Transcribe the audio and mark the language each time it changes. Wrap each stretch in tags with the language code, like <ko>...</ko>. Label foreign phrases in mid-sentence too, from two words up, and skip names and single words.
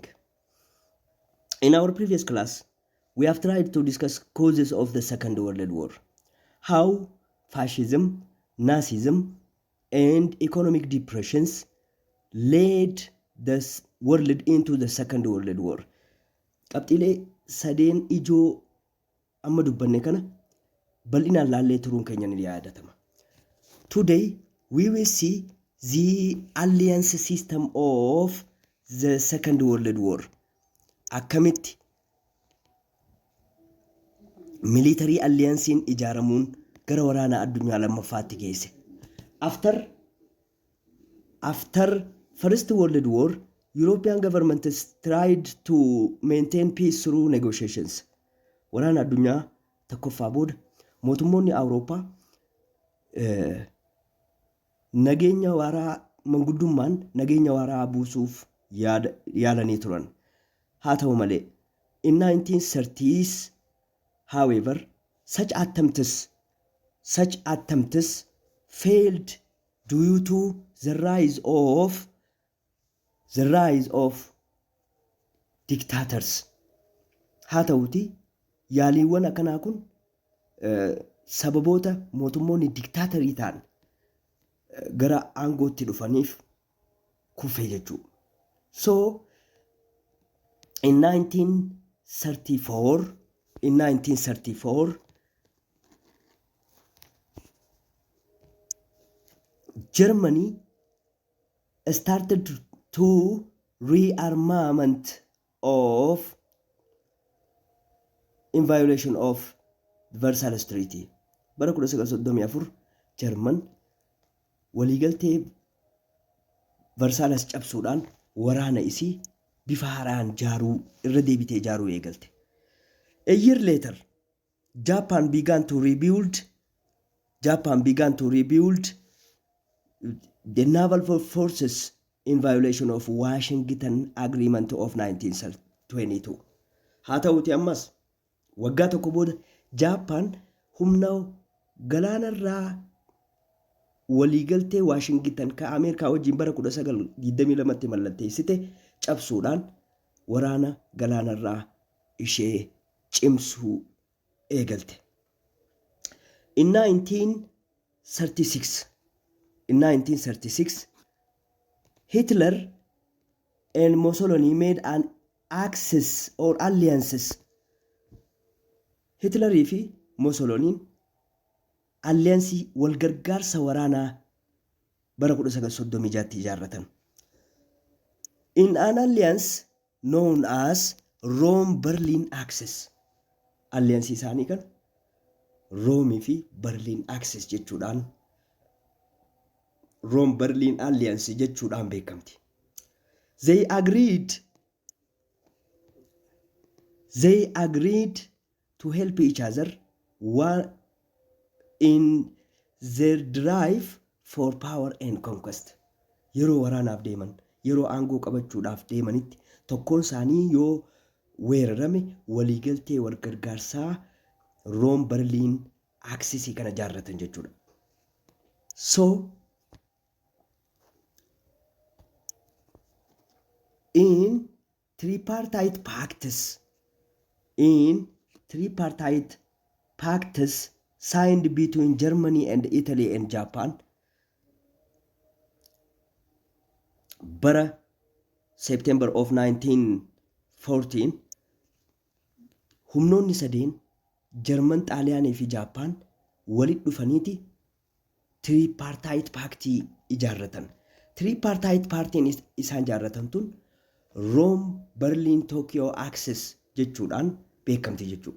<en>In our previous class, we have tried to discuss causes of the Second World War, how fascism, Nazism, and economic depressions led the world into the Second World War.</en> <om>Qabxiilee sadeen ijoo amma dubbanne kana bal'inaan laallee turuun keenya ni yaadatama.</om> <en>Today, we will see the alliance system of the Second World War.</en> <om>Akkamitti</om> <en>military alliancein</en> <om>ijaaramuun gara waraana addunyaa lammaffaatti geesse.</om> <en>After First World War, European governments tried to maintain peace through negotiations.</en> <om>Waraana addunyaa tokkoffaa booda mootummoonni Awurooppaa nageenya waaraa manguddummaan nageenya waaraa buusuuf yaalanii turan. Haa ta'u malee,</om> <en>in 1930s, however, such attempts failed due to the rise of dictators.</en> <om>Haa ta'uti yaaliiwwan akkanaa kun sababoota mootummoonni diktaatarii ta'an gara aangootti dhufaniif kufe jechuu.</om> <en>So in 1934 Germany started to rearmament of in violation of Versailles Treaty.</en> <om>Bara 1934 German waliigaltee Versailles cabsuudhaan waraana isii bifa haaraan irra deebitee ijaaruu eegalte.</om> <en>A year later, Japan began to rebuild the naval forces in violation of Washington Agreement of 1922.</en> <om>Haa ta'uti ammas waggaa tokko booda Japan humna galaanarraa waliigaltee Washington ka Ameerikaa wajjin bara 1922tti mallatteessite cabsuudhaan waraana galaanarraa ishee cimsuu eegalte.</om> <en>In 1936, Hitler and Mussolini made an axis or alliances.</en> <om>Hitlerii fi Mussoliniin alliansii walgargaarsa waraanaa bara 1936tti ijaarratan.</om> <en>In an alliance known as Rome-Berlin Axis.</en> <om>Alliansii isaanii kan Roomii fi Berlin Axis jechuudhaan Rome-Berlin Alliance jechuudhaan beekamti.</om> <en>They agreed to help each other in their drive for power and conquest.</en> <om>Yeroo waraanaaf deeman, yeroo aangoo qabachuudhaaf deemanitti tokkoon isaanii yoo weerarame waliigaltee walgargaarsaa Rome-Berlin Axis kana ijaarratan jechuudha.</om> <en>So in tripartite pacts signed between Germany and Italy and Japan</en> <om>bara</om> <en>September of 1914</en> <om>humnoonni sadeen German, Xaaliyaanii fi Japan walitti dhufaniiti</om> <en>tripartite pactii</en> <om>ijaarratan. Tripartite pactiin isaan ijaarratan tun Rome, Berlin, Tokyo Axis jechuudhaan beekamti jechuudha.</om>